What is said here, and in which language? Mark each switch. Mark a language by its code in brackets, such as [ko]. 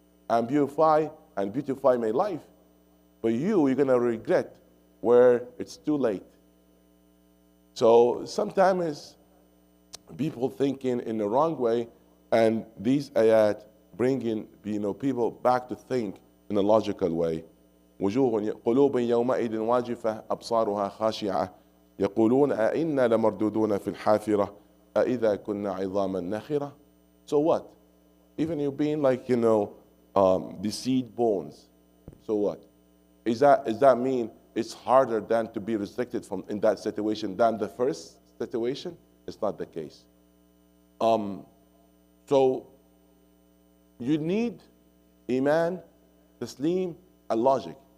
[en] I'm beautify my life. But you're going to regret where it's too late. So sometimes people thinking in the wrong way, and these ayat bringing people back to think in a logical way. [ar] وجوه قلوب يومئذ واجفة أبصارها خاشعة يقولون أئنا لمردودون في الحافرة أئذا كنا عظاما نخرة. [en] So what? Even you being like deceived bones. So what? Does that mean it's harder than to be restricted from in that situation than the first situation? It's not the case. So you need iman, taslim, and logic.